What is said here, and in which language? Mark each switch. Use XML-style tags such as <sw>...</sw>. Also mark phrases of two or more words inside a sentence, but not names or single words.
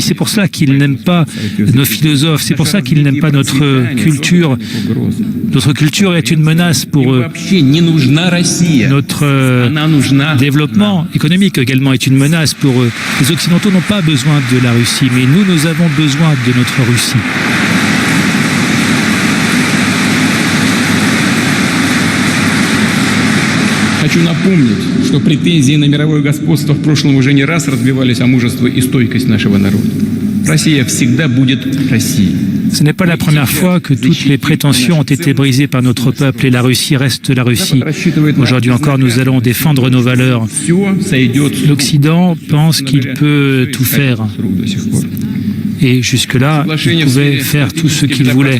<fr>C'est pour ça qu'ils n'aiment pas nos philosophes, c'est pour ça qu'ils n'aiment pas notre culture. Notre culture est une menace pour eux. Notre développement économique également est une menace pour eux. Les Occidentaux n'ont pas besoin de la Russie, mais nous avons besoin de notre Russie.</fr> <ru>Хочу напомнить, что претензии на мировое господство в прошлом уже не раз разбивались о мужество и стойкость нашего народа. Россия всегда будет Россией.</ru> <fr>Ce n'est pas la première fois que toutes les prétentions ont été brisées par notre peuple et la Russie reste la Russie. Aujourd'hui encore, nous allons défendre nos valeurs. L'Occident pense qu'il peut tout faire. Et jusque-là, il pouvait faire tout ce qu'il voulait.</fr>